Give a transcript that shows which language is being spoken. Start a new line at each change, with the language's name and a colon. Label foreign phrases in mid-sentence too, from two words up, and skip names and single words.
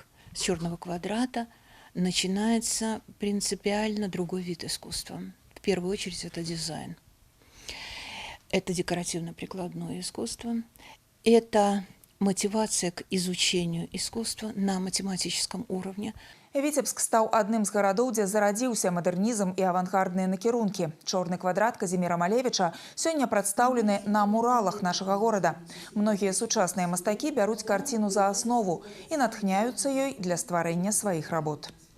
Russian: С черного квадрата начинается принципиально другой вид искусства. В первую очередь это дизайн. Это декоративно-прикладное искусство. Это мотивация к изучению искусства на математическом уровне.
Belarusian: Віцебск стаў адным з гарадоў, дзе зарадзіўся мадэрнізм і авангардныя накірункі. Чорны квадрат Казіміра Малевіча сёння прадстаўлены на муралах нашага горада. Многія сучасныя мастакі бяруць карціну за аснову і натхняюцца ёй для стварэння сваіх работ.